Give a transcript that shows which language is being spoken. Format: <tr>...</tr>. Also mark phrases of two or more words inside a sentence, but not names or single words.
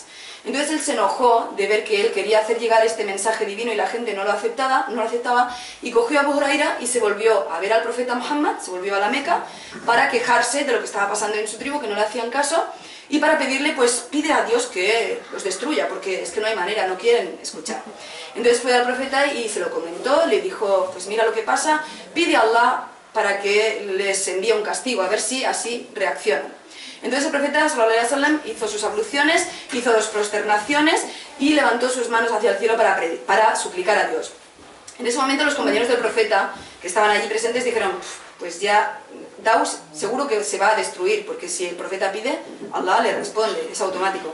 <es>Entonces él se enojó de ver que él quería hacer llegar este mensaje divino y la gente no lo aceptaba, y cogió a Abu Huraira y se volvió a ver al profeta Muhammad, se volvió a la Meca para quejarse de lo que estaba pasando en su tribu, que no le hacían caso, y para pedirle, pues pide a Dios que los destruya, porque es que no hay manera, no quieren escuchar. Entonces fue al profeta y se lo comentó, le dijo, pues mira lo que pasa, pide a Allah para que les envíe un castigo, a ver si así reaccionan. Entonces el profeta</es> <ar>صلى الله عليه وسلم</ar> <es>hizo sus abluciones, hizo 2 prosternaciones y levantó sus manos hacia el cielo para suplicar a Dios. En ese momento los compañeros del profeta que estaban allí presentes dijeron, pues ya Daus seguro que se va a destruir, porque si el profeta pide, Allah le responde, es automático.</es>